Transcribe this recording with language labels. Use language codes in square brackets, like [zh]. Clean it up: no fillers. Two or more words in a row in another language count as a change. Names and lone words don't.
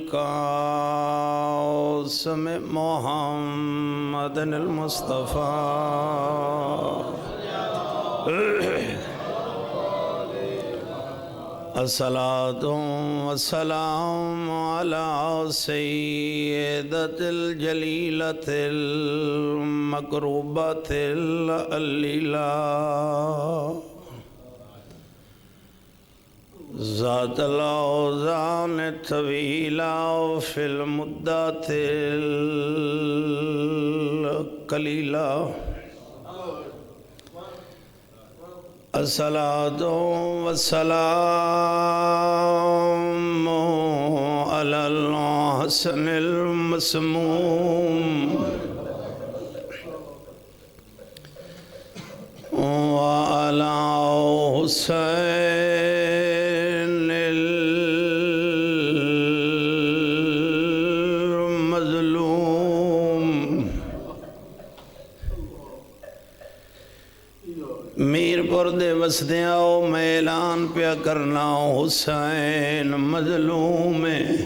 [ar] القاسم محمد المصطفی الصلاۃ والسلام علی سیدۃ الجلیلۃ المقروبۃ العلیلہ ذات الاوزان الطویلہ فی المدۃ القلیلہ الصلاۃ والسلام علی الحسن المسموم وعلی حسین المظلوم۔ [pa] میرپور دے وسدیاں میں اعلان پیا کرنا حسین مظلوم ہے۔